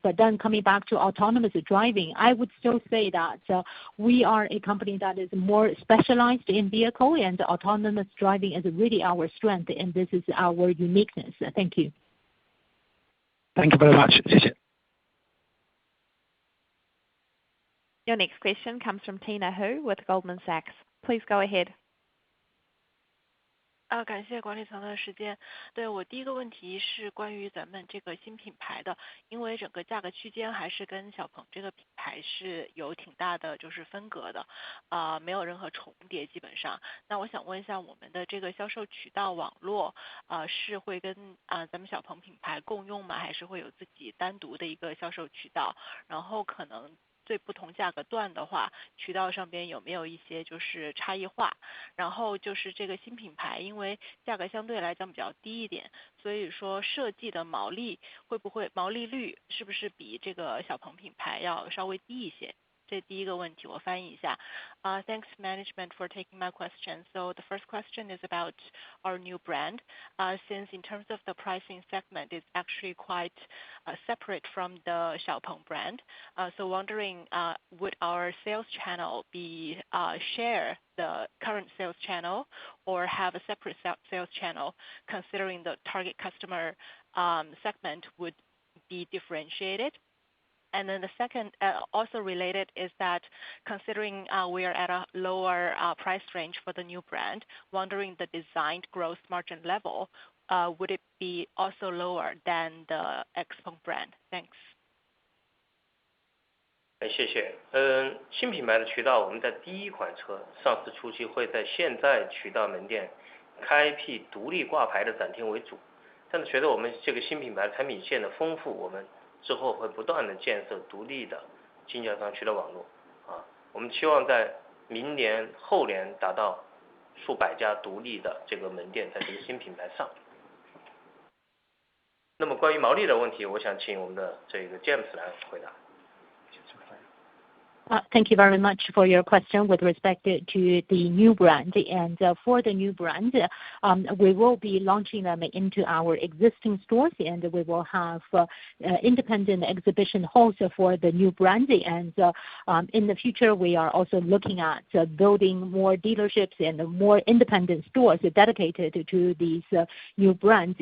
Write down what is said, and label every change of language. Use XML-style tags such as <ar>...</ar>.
<en>But then coming back to autonomous driving, I would still say that we are a company that is more specialized in vehicle, and autonomous driving is really our strength, and this is our uniqueness. Thank you. Thank you very much.</en> <zh>谢谢。</zh> <en>Your next question comes from Tina Hu with Goldman Sachs. Please go ahead.</en> <zh>感谢管理层的时间。对，我第一个问题是关于咱们这个新品牌的，因为整个价格区间还是跟小鹏这个品牌是有挺大的就是分隔的，没有任何重叠基本上。那我想问一下，我们的这个销售渠道网络，是会跟咱们小鹏品牌共用吗？还是会有自己单独的一个销售渠道？然后可能对不同价格段的话，渠道上边有没有一些就是差异化？然后就是这个新品牌，因为价格相对来讲比较低一点，所以说设计的毛利率是不是比这个小鹏品牌要稍微低一些？这第一个问题我翻译一下。</zh> <en>Thanks management for taking my question. So the first question is about our new brand. Since in terms of the pricing segment, it's actually quite separate from the Xpeng brand. So wondering, would our sales channel be share the current sales channel or have a separate sales channel, considering the target customer segment would be differentiated? And then the second, also related, is that considering we are at a lower price range for the new brand, wondering the designed gross margin level, would it be also lower than the Xpeng brand? Thanks.</en> <zh>谢谢。新品牌的渠道，我们在第一款车上市初期会在现在渠道门店开辟独立挂牌的展厅为主，但是随着我们这个新品牌产品线的丰富，我们之后会不断的建设独立的经销商渠道网络。我们期望在明年后年达到数百家独立的这个门店在这个新品牌上。那么关于毛利的问题，我想请我们的这个 James 来回答。</zh> <en>Thank you very much for your question with respect to the new brand. And for the new brand, we will be launching them into our existing stores, and we will have independent exhibition halls for the new brand. And in the future, we are also looking at building more dealerships and more independent stores dedicated to these new brands.</en>